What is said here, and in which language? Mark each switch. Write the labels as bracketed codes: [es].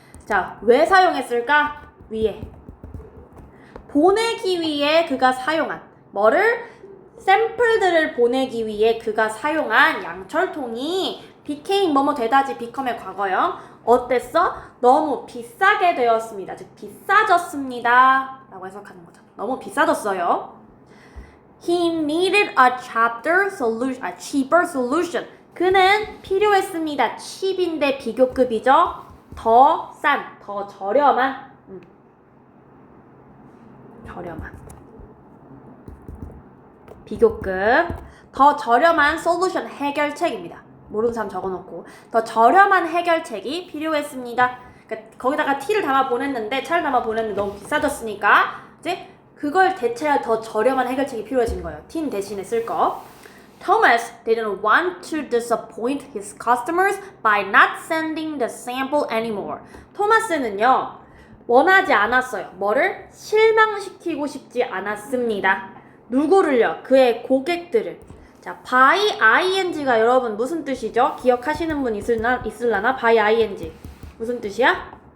[ko] 자, 왜 사용했을까? 위에. 보내기 위해 그가 사용한 뭐를? 샘플들을 보내기 위해 그가 사용한 양철통이 became 뭐뭐 되다지 become의 과거형 어땠어? 너무 비싸게 되었습니다. 즉 비싸졌습니다 라고 해석하는 거죠. 너무 비싸졌어요. [en] He needed a cheaper solution. [ko] 그는 필요했습니다. cheap인데 비교급이죠. 더 싼, 더 저렴한 비교급, 더 저렴한 솔루션 해결책입니다. 모르는 사람 적어놓고 더 저렴한 해결책이 필요했습니다. 그러니까 거기다가 T를 담아 보냈는데 차를 담아 보냈는데 너무 비싸졌으니까 이제 그걸 대체할 더 저렴한 해결책이 필요해진 거예요. T는 대신에 쓸 거. [en] Thomas didn't want to disappoint his customers by not sending the sample anymore. [ko] 토마스는요 원하지 않았어요. 뭐를? 실망시키고 싶지 않았습니다. 누구를요? 그의 고객들을. 자, by ing가 여러분 무슨 뜻이죠? 기억하시는 분 있을라나? by ing 무슨 뜻이야?